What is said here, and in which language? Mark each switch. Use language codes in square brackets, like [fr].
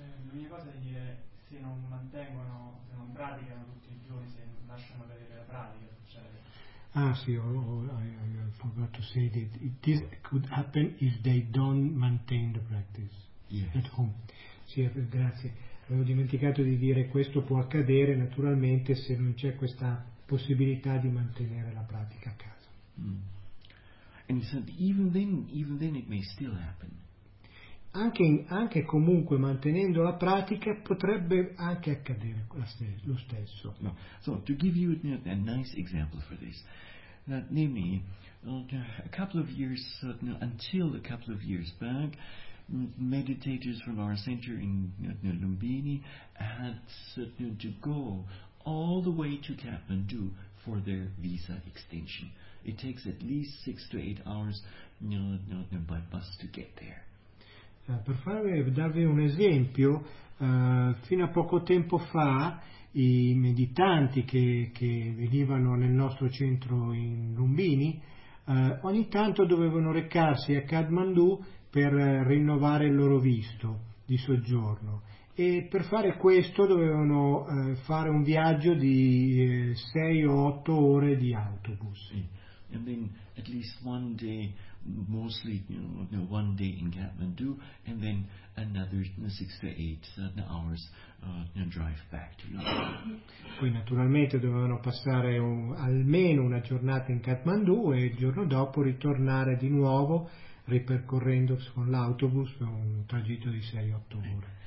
[it] L'unica cosa da dire, se non mantengono, se non praticano tutti i giorni, se non lasciano vedere la pratica, succede. Ah sì, [en] I forgot to say that this could happen if they don't maintain the practice at home. [it] Sì, grazie. Avevo dimenticato di dire questo può accadere naturalmente se non c'è questa possibilità di mantenere la pratica a casa. [en] And so even then it may still happen. [it] Anche comunque mantenendo la pratica potrebbe anche accadere lo stesso. No. [en] So to give you a nice example for this, namely, a couple of years until a couple of years back, meditators from our center in Lumbini had to go all the way to Kathmandu for their visa extension. It takes at least 6 to 8 hours by bus to get there. [it] Per darvi un esempio, fino a poco tempo fa i meditanti che venivano nel nostro centro in Lumbini ogni tanto dovevano recarsi a Kathmandu per rinnovare il loro visto di soggiorno, e per fare questo dovevano fare un viaggio di 6 o 8 ore di autobus. [en] And then at least one day, mostly one day in Kathmandu, and then another 6 to 8 hours drive back to London. [it] Poi naturalmente dovevano passare almeno una giornata in Kathmandu e il giorno dopo ritornare di nuovo ripercorrendo con l'autobus un tragitto di 6-8 ore.